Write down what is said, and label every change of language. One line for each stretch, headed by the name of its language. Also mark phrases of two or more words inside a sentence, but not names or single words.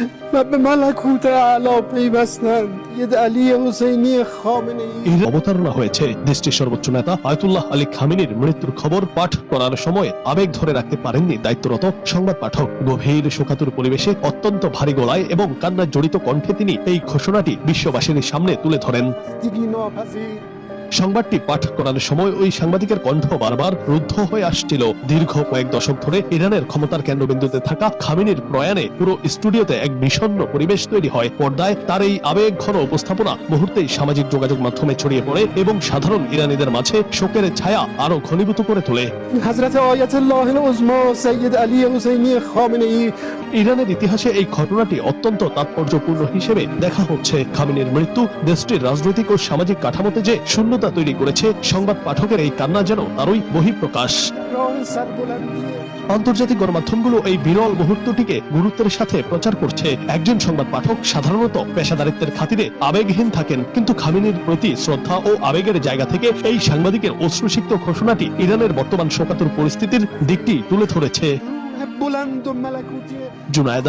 Persian: و به ملکوت اعلی پیوستند. ید علی حسینی خامنه ای
Bangla: অবতারণা হয়েছে দেশটির সর্বোচ্চ নেতা আয়াতুল্লাহ আলী খামেনির মৃত্যুর খবর পাঠ করার সময় আবেগ ধরে রাখতে পারেননি দায়িত্বরত সংবাদ পাঠক। গভীর শোকাতুর পরিবেশে অত্যন্ত ভারী গলায় এবং কান্নার জড়িত কণ্ঠে তিনি এই ঘোষণাটি বিশ্ববাসীর সামনে তুলে ধরেন।
Persian: دیگی ناپذیر
Bangla: সংবাদটি পাঠ করার সময় ওই সাংবাদিকের কণ্ঠ বারবার রুদ্ধ হয়ে আসছিল। দীর্ঘ কয়েক দশক ধরে ইরানের ক্ষমতার কেন্দ্রবিন্দুতে থাকা খামেনির প্রয়াণে পুরো স্টুডিওতে এক বিষণ্ণ পরিবেশ তৈরি হয়। পর্দায় তার এই আবেগ ঘন উপস্থাপনা মুহূর্তেই সামাজিক যোগাযোগ মাধ্যমে ছড়িয়ে পড়ে এবং সাধারণ ইরানিদের মাঝে শোকের ছায়া আরো ঘনীভূত করে তোলে।
Persian: حضرت آیت الله العظما سید علی حسینی خامنه ای
Bangla: ইরানের ইতিহাসে এই ঘটনাটি অত্যন্ত তাৎপর্যপূর্ণ হিসেবে দেখা হচ্ছে। খামেনির মৃত্যু দেশটির রাজনৈতিক ও সামাজিক কাঠামোতে যে শূন্যতা তৈরি করেছে, সংবাদ পাঠকের এই কান্না যেন তারই বহিঃপ্রকাশ।
Persian: راه سربلندی
Bangla: আন্তর্জাতিক গণমাধ্যমগুলো এই বিরল মুহূর্তটিকে গুরুত্বের সাথে প্রচার করছে। একজন সংবাদ পাঠক সাধারণত পেশাদারিত্বের খাতিরে আবেগহীন থাকেন, কিন্তু খামেনির প্রতি শ্রদ্ধা ও আবেগের জায়গা থেকে এই সাংবাদিকের অশ্রুসিক্ত ঘোষণাটি ইরানের বর্তমান শোকাতুর পরিস্থিতির দিকটি তুলে ধরেছে।
Persian: روح بلند و ملکوتی
Bangla: জুনায়েদ